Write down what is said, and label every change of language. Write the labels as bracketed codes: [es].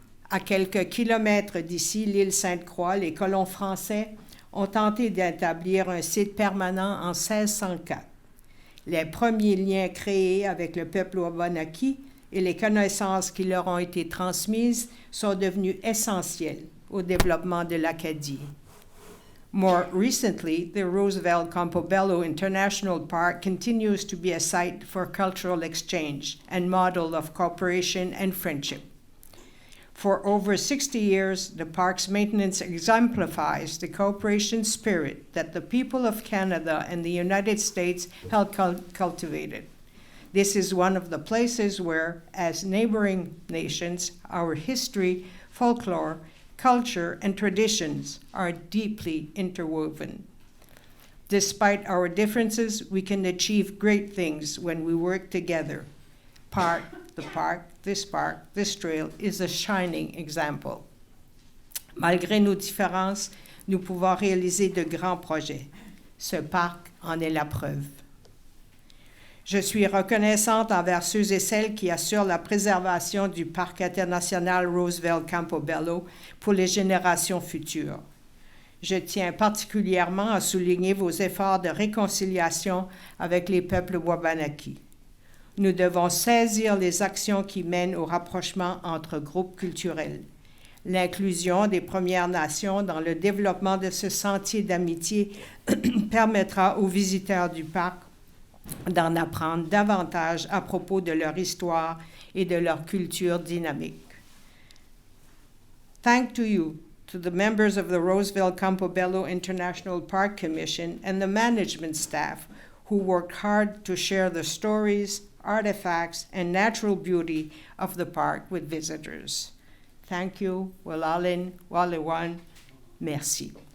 [fr] À quelques kilomètres d'ici, l'île Sainte-Croix, les colons français ont tenté d'établir un site permanent en 1604. Les premiers liens créés avec le peuple Wabanaki et les connaissances qui leur ont été transmises sont devenus essentiels au développement de l'Acadie. [en] More recently, the Roosevelt Campobello International Park continues to be a site for cultural exchange and model of cooperation and friendship. For over 60 years, the park's maintenance exemplifies the cooperation spirit that the people of Canada and the United States have cultivated. This is one of the places where, as neighboring nations, our history, folklore, culture, and traditions are deeply interwoven. Despite our differences, we can achieve great things when we work together. The park, this trail is a shining example. [fr] Malgré nos différences, nous pouvons réaliser de grands projets. Ce parc en est la preuve. Je suis reconnaissante envers ceux et celles qui assurent la préservation du Parc international Roosevelt Campobello pour les générations futures. Je tiens particulièrement à souligner vos efforts de réconciliation avec les peuples Wabanaki. Nous devons saisir les actions qui mènent au rapprochement entre groupes culturels. L'inclusion des Premières Nations dans le développement de ce sentier d'amitié permettra aux visiteurs du parc d'en apprendre davantage à propos de leur histoire et de leur culture dynamique. [en] Thank to you, to the members of the Roosevelt Campobello International Park Commission and the management staff who worked hard to share the stories, artifacts, and natural beauty of the park with visitors. Thank you, Walalin, Walewan, merci.